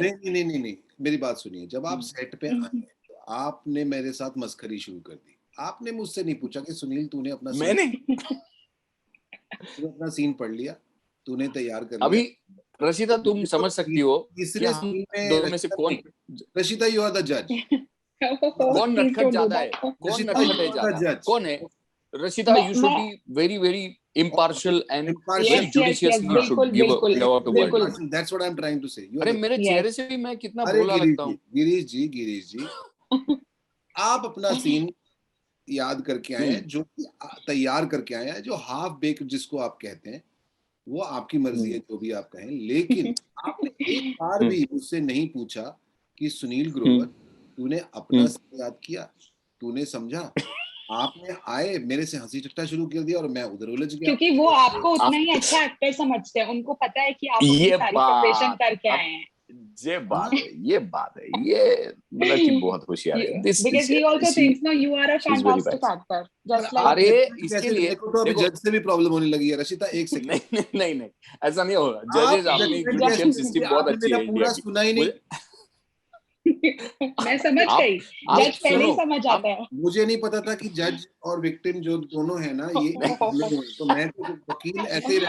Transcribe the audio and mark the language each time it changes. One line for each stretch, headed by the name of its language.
Hindi: नहीं, मेरी बात सुनिए, जब आप सेट पे आए तो आपने मेरे साथ मस्खरी शुरू कर दी, आपने मुझसे नहीं पूछा कि सुनील तूने अपना सीन पढ़ लिया, तूने तैयार कर लिया। अभी रशिदा तुम समझ सकती हो तीसरे सीन में दोनों में से कौन,
English: Rashida you are the जज,
Hindi: कौन नटखट ज्यादा है, कौन नटखट है ज्यादा, कौन है?
English: Rashida, you should be very very impartial and very judiciously you should give out a word. That's what I'm trying to say.
Hindi: अरे मेरे चेहरे से भी मैं कितना भोला लगता हूँ। गिरीश जी आप अपना सीन याद करके आए हैं, जो तैयार करके आए हैं, जो हाफ बेक जिसको आप कहते हैं, वो आपकी मर्जी है, जो भी आप कहें, लेकिन आपने एक बार भी मुझसे नहीं पूछा कि सुनील ग्रोवर तूने अपना सीन याद किया, तूने समझा, आपने आए मेरे से हंसी ठट्टा शुरू कर दिया और मैं उधर उलझ गया, क्योंकि वो आपको उतना ही अच्छा एक्टर समझते हैं, उनको पता है कि आप अपनी सारी प्रिपरेशन करके आए हैं। ये बात है, ये मतलब कि बहुत होशियार है,
English: because he also thinks no you are a fantastic actor just like।
Hindi: अरे इसके लिए तो अभी जज से भी प्रॉब्लम होने लगी है रशिता, एक सेकंड। नहीं ऐसा नहीं होगा, जजेस अपनी जुडिशियल सिस्टम बहुत अच्छी है, पूरा सुना ही नहीं। मैं समझ गई, जज पहले ही समझ आता है। मुझे नहीं पता था कि जज और विक्टिम जो दोनों है ना, ये तो मैं तो वकील ऐसे,